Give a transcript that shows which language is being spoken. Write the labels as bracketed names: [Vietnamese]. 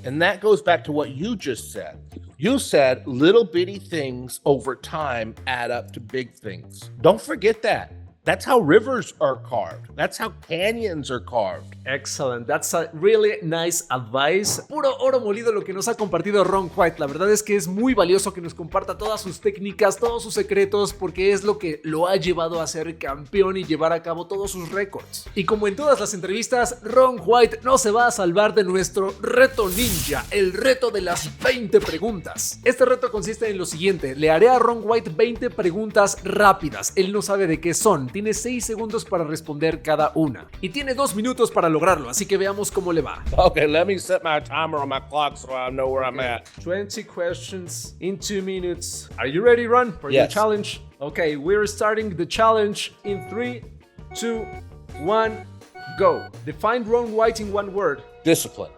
[English] And that goes back to what you just said. You said little bitty things over time add up to big things. Don't forget that. That's how rivers are carved. That's how canyons are carved. Excellent. That's a really nice advice. [Spanish] Puro oro molido lo que nos ha compartido Ron White. La verdad es que es muy valioso que nos comparta todas sus técnicas, todos sus secretos, porque es lo que lo ha llevado a ser campeón y llevar a cabo todos sus récords. Y como en todas las entrevistas, Ron White no se va a salvar de nuestro reto ninja, el reto de las 20 preguntas. Este reto consiste en lo siguiente. Le haré a Ron White 20 preguntas rápidas. Él no sabe de qué son. Tiene 6 segundos para responder cada una. Y tiene 2 minutos para lograrlo, así que veamos cómo le va. [English] Okay, let me set my timer on my clock so I know where I'm at. 20 questions in 2 minutes. Are you ready, Ron, for Yes. the challenge? Okay, we're starting the challenge in 3, 2, 1, go. Define Ron White in 1 word. Discipline.